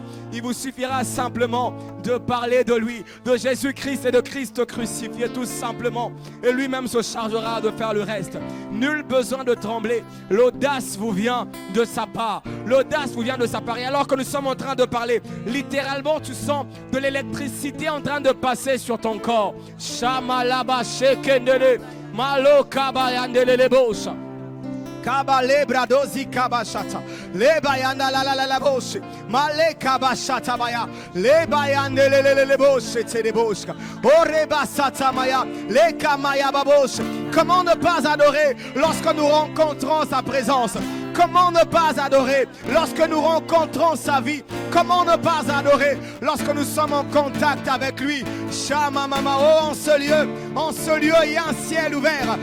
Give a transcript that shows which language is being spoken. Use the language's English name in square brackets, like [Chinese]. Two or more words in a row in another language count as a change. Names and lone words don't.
[French] Il vous suffira simplement de parler de lui, de Jésus-Christ et de Christ crucifié tout simplement. Et lui-même se chargera de faire le reste. Nul besoin de trembler. L'audace vous vient de sa part. L'audace vous vient de sa part. Et alors que nous sommes en train de parler, littéralement tu sens de l'électricité en train de passer sur ton corps. Shamalaba shekendele. Malo kabayandele bosha. Kabale bradozi kabashata. Le bayanda la la la la boshe. Male kabashata baya. Le bayandele le boshe te boshka. Oreba satamaya. Le kamaya baboshe. Comment ne pas adorer lorsque nous rencontrons sa présence? Comment ne pas adorer lorsque nous rencontrons sa vie? Comment ne pas adorer lorsque nous sommes en contact avec lui? Shama mama, oh, en ce lieu, il y a un ciel ouvert.